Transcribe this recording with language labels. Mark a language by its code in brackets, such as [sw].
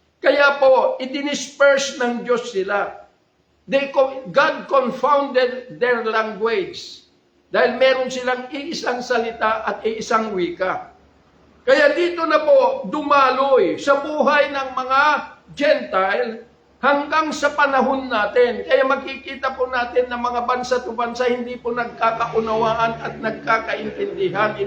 [tl] Kaya po, idinisperse ng Diyos sila. [en] God confounded their language. [tl] Dahil meron silang iisang salita at iisang wika. Kaya dito na po dumaloy sa buhay ng mga Gentile hanggang sa panahon natin. Kaya makikita po natin na mga bansa to bansa hindi po nagkakaunawaan at nagkakaintindihan.